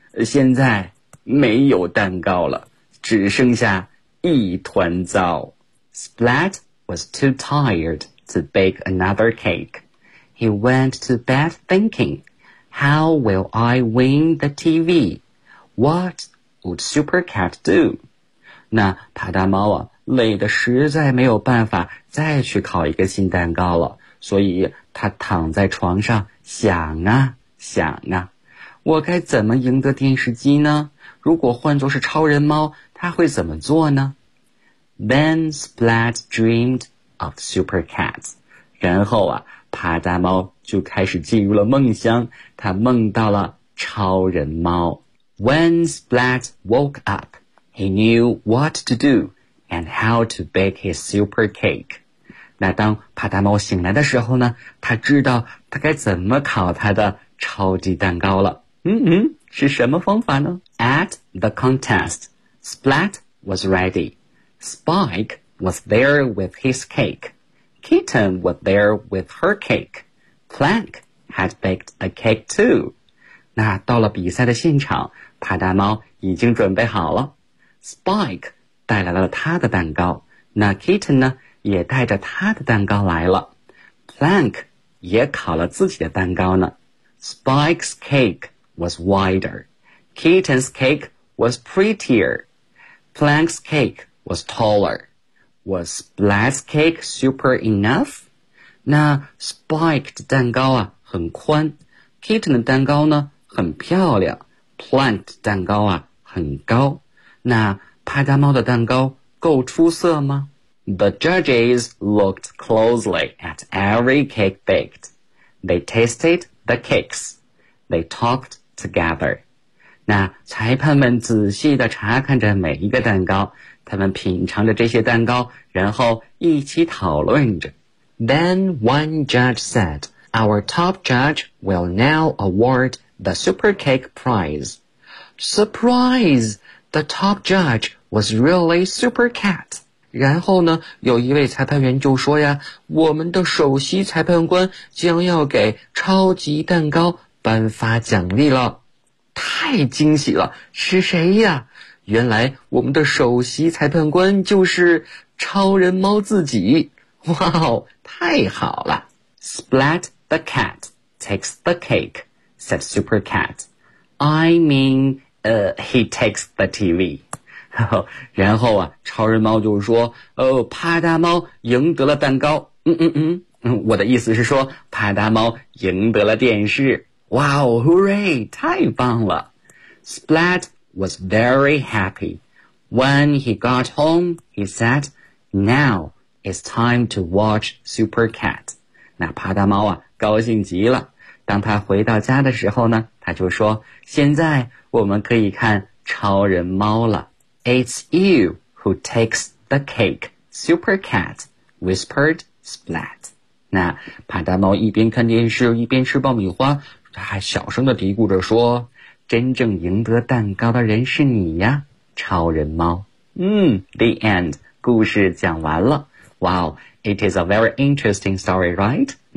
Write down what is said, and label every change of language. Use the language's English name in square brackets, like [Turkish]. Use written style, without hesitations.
[Chinese] 现在没有蛋糕了，只剩下一团糟。 [English] Splat was too tired to bake another cake. He went to bed thinking,How will I win the TV? What would Super Cat do? [Chinese] 那帕大猫啊，累得实在没有办法再去烤一个新蛋糕了，所以他躺在床上想啊想啊，我该怎么赢得电视机呢？如果换作是超人猫，他会怎么做呢？ [English] Then Splat dreamed of Super Cat. [Chinese] 然后啊，帕大猫就开始进入了梦乡，他梦到了超人猫。 [English] When Splat woke up, he knew what to do and how to bake his super cake. [Chinese] 那当帕大猫醒来的时候呢，他知道他该怎么烤他的超级蛋糕了。是什么方法呢？ [English] At the contest, Splat was ready. Spike was there with his cake. Kitten was there with her cake. Plank had baked a cake too. [Chinese] 那到了比赛的现场，帕达猫已经准备好了。 Spike 带来了他的蛋糕，那 Kitten 呢，也带着他的蛋糕来了。 Plank 也烤了自己的蛋糕呢。 [English] Spike's cake was wider. Kitten's cake was prettier. Plank's cake was taller. Was Splat's cake super enough? [Chinese] 那 Spike 的蛋糕啊很宽， Kitten 的蛋糕呢很漂亮， Plank 的蛋糕啊很高。那帕达猫的蛋糕够出色吗？ [English] The judges looked closely at every cake baked. They tasted the cakes. They talked together. [Chinese] 那裁判们仔细地查看着每一个蛋糕，他们品尝着这些蛋糕，然后一起讨论着。 [English] Then one judge said, Our top judge will now award the Super Cake Prize. Surprise! The top judge was really Super Cat. [Chinese] 然后呢，有一位裁判员就说呀，我们的首席裁判官将要给超级蛋糕颁发奖励了。太惊喜了，是谁呀？原来我们的首席裁判官就是超人猫自己。哇哦，太好了。 [English] Splat the cat takes the cake, said Super Cat. He takes the TV. [Chinese] 然后啊，超人猫就说，哦，帕达猫赢得了蛋糕。我的意思是说，帕达猫赢得了电视。哇哦 [English] ,hooray, [Chinese] 太棒了。 [English] Splat was very happy. When he got home, he said, Now it's time to watch Super Cat. [Chinese] 那帕达猫啊高兴极了。当他回到家的时候呢，他就说，现在我们可以看超人猫了。 [English] It's you who takes the cake, Super Cat, whispered Splat. [Chinese] 那帕达猫一边看电视一边吃爆米花，他还小声地嘀咕着说，真正赢得蛋糕的人是你呀，超人猫。 [English] The end, [Chinese] 故事讲完了。 [English] Wow, it is a very interesting story, right?